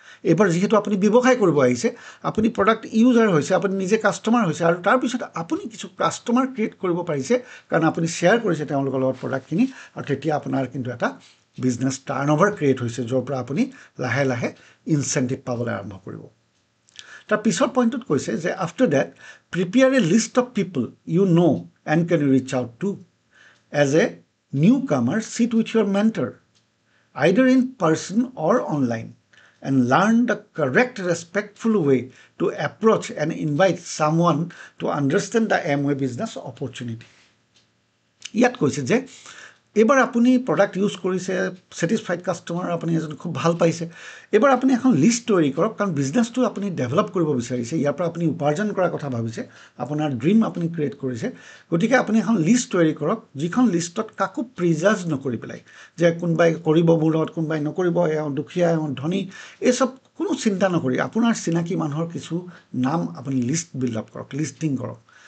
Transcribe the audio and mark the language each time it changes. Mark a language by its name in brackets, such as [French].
[Assamese] এইবাৰ যিহেতু আপুনি ব্যৱসায় কৰিব আহিছে, আপুনি প্ৰডাক্ট ইউজাৰ হৈছে, আপুনি নিজে কাষ্টমাৰ হৈছে, আৰু তাৰপিছত আপুনি কিছু কাষ্টমাৰ ক্ৰিয়েট কৰিব পাৰিছে কাৰণ আপুনি শ্বেয়াৰ কৰিছে তেওঁলোকৰ লগত প্ৰডাক্টখিনি, আৰু তেতিয়া আপোনাৰ কিন্তু এটা বিজনেছ টাৰ্ণ অভাৰ ক্ৰিয়েট হৈছে, য'ৰ পৰা আপুনি লাহে লাহে ইনচেণ্টিভ পাবলৈ আৰম্ভ কৰিব। তাৰ পিছৰ পইণ্টটোত কৈছে যে [English] After that prepare a list of people you know' and can reach out to. As a newcomer, sit with your mentor either in person or online and learn the correct respectful way to approach and invite someone to understand the Amway business opportunity. [Assamese] ইয়াত কৈছে যে এইবাৰ আপুনি product use কৰিছে, satisfied customer আপুনি এজন খুব ভাল পাইছে, এইবাৰ আপুনি এখন লিষ্ট তৈয়াৰী কৰক, কাৰণ বিজনেছটো আপুনি ডেভেলপ কৰিব বিচাৰিছে, ইয়াৰ পৰা আপুনি উপাৰ্জন কৰাৰ কথা ভাবিছে, আপোনাৰ ড্ৰিম আপুনি ক্ৰিয়েট কৰিছে, গতিকে আপুনি এখন লিষ্ট তৈয়াৰী কৰক, যিখন লিষ্টত কাকো প্ৰিজাজ নকৰি পেলাই যে কোনোবাই কৰিব মোৰ লগত, কোনোবাই নকৰিব, এওঁ দুখীয়া, এওঁ ধনী, এই চব কোনো চিন্তা নকৰি আপোনাৰ চিনাকি মানুহৰ কিছু নাম আপুনি লিষ্ট বিল্ড আপ কৰক, লিষ্টিং কৰক।